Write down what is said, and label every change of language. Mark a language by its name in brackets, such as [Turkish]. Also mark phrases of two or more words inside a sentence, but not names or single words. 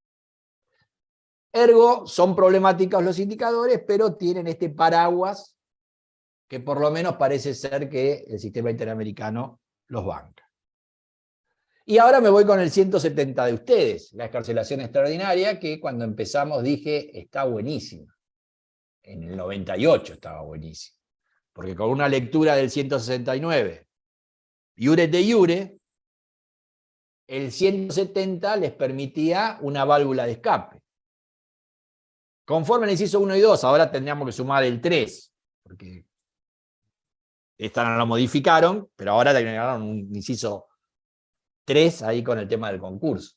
[Spanish] Ergo, son problemáticos los indicadores, pero tienen este paraguas que por lo menos parece ser que el sistema interamericano los banca. Y ahora me voy con el 170 de ustedes, la excarcelación extraordinaria, que cuando empezamos dije, está buenísima. En el 98 estaba buenísima. Porque con una lectura del 169, [Latin] iure de iure, [Spanish] el 170 les permitía una válvula de escape. Conforme el inciso 1 y 2, ahora tendríamos que sumar el 3, porque esta no lo modificaron, pero ahora agregaron un inciso 3 ahí con el tema del concurso.